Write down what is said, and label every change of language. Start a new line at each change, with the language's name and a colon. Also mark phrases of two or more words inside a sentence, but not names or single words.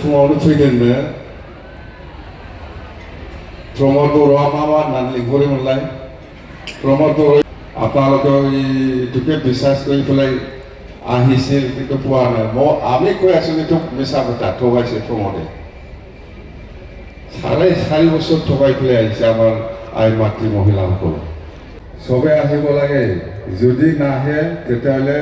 Bodo: फुङावनो फैदोंनो प्रमद बर'
Assamese: आ मा होननानै लिंहरोमोनलाय प्रमद बर' আপোনালোকে এইটোকে বিশ্বাস কৰি পেলাই আহিছিল কিন্তু পোৱা নাই আমি কৈ আছো এইটো মিছা কথা ঠগাইছে প্ৰমদে 4.5 বছৰ ঠগাই পেলাই আহিছে আমাৰ আই মাতৃ মহিলাসকল চবে আহিব লাগে যদি নাহে তেতিয়াহ'লে